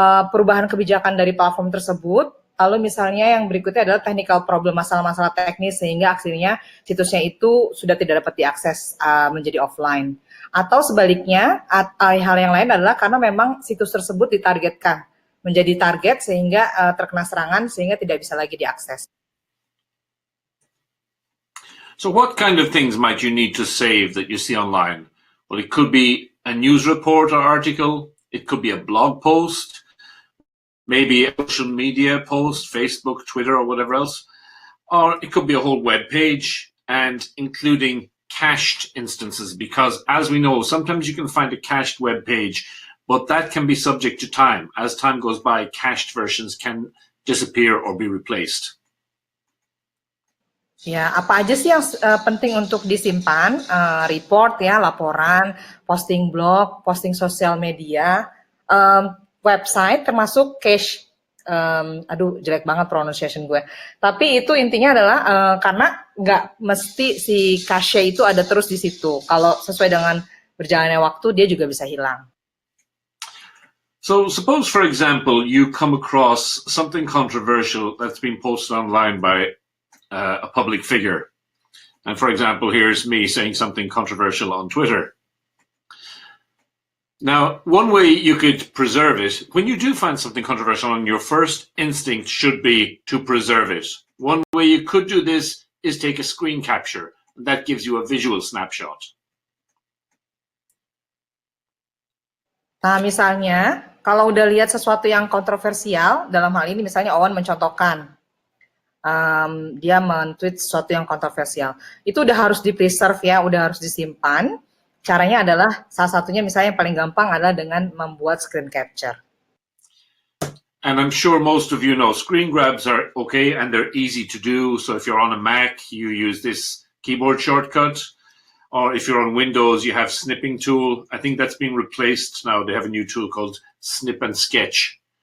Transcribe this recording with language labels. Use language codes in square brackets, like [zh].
[id] Perubahan kebijakan dari platform tersebut. Lalu misalnya yang berikutnya adalah technical problem, masalah-masalah teknis sehingga akhirnya situsnya itu sudah tidak dapat diakses menjadi offline. Atau sebaliknya, hal yang lain adalah karena memang situs tersebut ditargetkan menjadi target sehingga terkena serangan sehingga tidak bisa lagi diakses. [en] So what kind of things might you need to save that you see online? Well, it could be a news report or article. It could be a blog post, maybe a social media post, Facebook, Twitter, or whatever else. Or it could be a whole web page and including cached instances, because as we know, sometimes you can find a cached web page, but that can be subject to time. As time goes by, cached versions can disappear or be replaced. [id] Ya, apa aja sih yang penting untuk disimpan? Report ya, laporan, posting blog, posting sosial media, website termasuk cache. Aduh, jelek banget pronunciation gue. Tapi itu intinya adalah karena nggak mesti si cache itu ada terus di situ. Kalau sesuai dengan berjalannya waktu, dia juga bisa hilang. [en] So suppose, for example, you come across something controversial that's been posted online by a public figure. And for example, here's me saying something controversial on Twitter. Now, one way you could preserve it, when you do find something controversial, your first instinct should be to preserve it. One way you could do this is take a screen capture. That gives you a visual snapshot. [id] Nah, misalnya, kalau udah lihat sesuatu yang kontroversial, dalam hal ini misalnya Owen mencontohkan, dia men-tweet sesuatu yang kontroversial. Itu udah harus di-preserve ya, udah harus disimpan. Caranya adalah, salah satunya misalnya yang paling gampang adalah dengan membuat screen capture. [en] And I'm sure most of you know screen grabs are okay and they're easy to do. So if you're on a Mac, you use this keyboard shortcut. Or if you're on Windows, you have snipping tool. I think that's being replaced now. They have a new tool called Snip and Sketch.